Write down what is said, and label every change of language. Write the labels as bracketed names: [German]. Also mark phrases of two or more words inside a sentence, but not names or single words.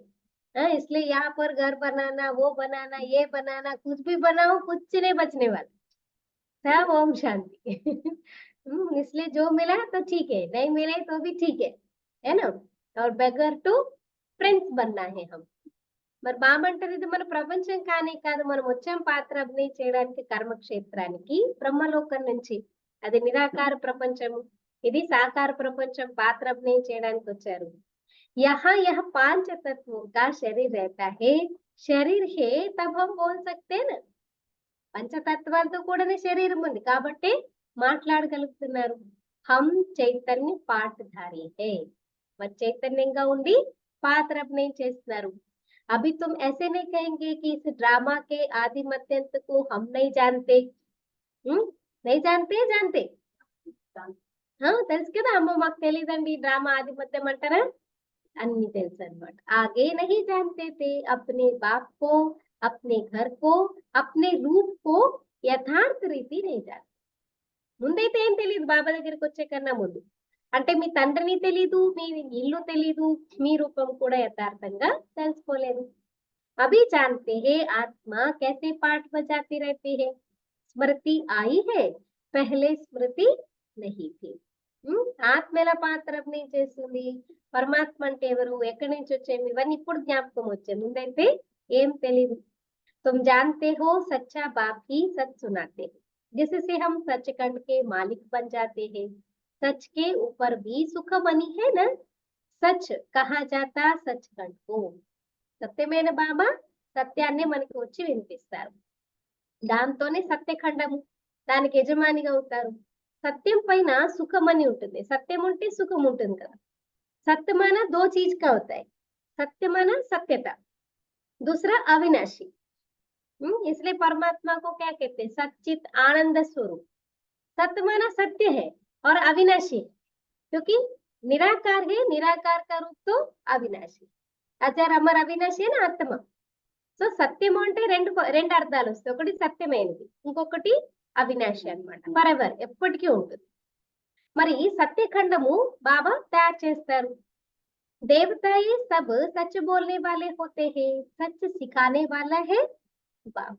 [Hindi] इसलिए यहाँ पर घर बनाना, वो बनाना, ये बनाना, कुछ भी बनाओ कुछ नहीं बचने वाला, सब ओम शांति. इसलिए जो मिला तो ठीक है, नहीं मिले तो भी ठीक है ना. और [English] beggar to prince [Hindi] बनना है हम. [Telugu] మరి బాబా అంటారు ఇది మన ప్రపంచం కానీ కాదు, మనం వచ్చాం పాత్ర అభినయం చేయడానికి కర్మక్షేత్రానికి, బ్రహ్మలోకం నుంచి. అది నిరాకార ప్రపంచము, ఇది సాకార ప్రపంచం పాత్ర అభినయం చేయడానికి వచ్చారు. [Hindi] यहाँ यह पांच तत्वों का शरीर रहता है, शरीर है तब हम बोल सकते हैं ना. [Telugu] పంచతత్వాలతో కూడిన శరీరం ఉంది కాబట్టి మాట్లాడగలుగుతున్నారు. [Hindi] हम चैतन्य पाठधारी है, [Telugu] మరి చైతన్యంగా ఉండి పాత్ర అభినయం చేస్తున్నారు. [Hindi] अभी तुम ऐसे नहीं कहेंगे कि इस ड्रामा के आदि मध्यांत को हम नहीं जानते. नहीं जानते जानते [Telugu] తెలుసు కదా, అమ్మ మాకు తెలియదండి ఈ డ్రామా ఆది మధ్యం అంటారా, అన్ని తెలుసు అన్నమాట. [Hindi] आगे नहीं जानते थे अपने बाप को, अपने घर को, अपने रूप को [Telugu] యథార్థ రీతి [Hindi] नहीं जानते. [Telugu] ముందైతే ఏం తెలియదు బాబా దగ్గరికి వచ్చే కన్నా ముందు. అంటే మీ తండ్రిని తెలీదు, మీ ఇల్లు తెలీదు, మీ రూపం కూడా యథార్థంగా తెలుసుకోలేదు. [Hindi] अभी जानते हैं आत्मा कैसे पाठ बजाती रहती है. स्मृति आई है, पहले स्मृति नहीं थी. [Telugu] ఆత్మ ఎలా పాత్ర అభినయం చేస్తుంది, పరమాత్మ అంటే ఎవరు, ఎక్కడి నుంచి వచ్చేవి, ఇవన్నీ ఇప్పుడు జ్ఞాపకం వచ్చాయి, ముందైతే ఏం తెలీదు. [Hindi] तुम जानते हो सच्चा बाप ही सच सुनाते हैं, जिससे हम सचखंड के मालिक बन जाते हैं. सच के ऊपर भी सुख बनी है ना. सच कहा जाता सचखंड को. [Telugu] సత్యమైన బాబా సత్యాన్ని మనకి వచ్చి వినిపిస్తారు. దాంతోనే సత్యఖండము, దానికి యజమానిగా అవుతారు. సత్యం పైన సుఖం అని ఉంటుంది. సత్యం ఉంటే సుఖం ఉంటుంది కదా. [Hindi] सत्य माना दो चीज़ का అవుతాయి. सत्य माना सत्यता, दूसरा अविनाशी. इसलिए परमात्मा को क्या कहते हैं, सच्चित आनंद स्वरूप. सत्य माना सत्य है और अविनाशी है, क्योंकि निराकार है, निराकार का रूप तो अविनाशी. [Telugu] ఆచార్య అమర్ అవినాశి అని ఆత్మ. సో సత్యము అంటే రెండు అర్థాలు వస్తాయి. ఒకటి సత్యమైనది, ఇంకొకటి అవినాశి అన్నమాట. [English] for ever, [Telugu] ఎప్పటికీ ఉంటుంది. మరి ఈ సత్యఖండము బాబా తయారు చేస్తారు. [Hindi] देवताएं सब सच बोलने वाले होते है, सच सिखाने वाला है बाबू.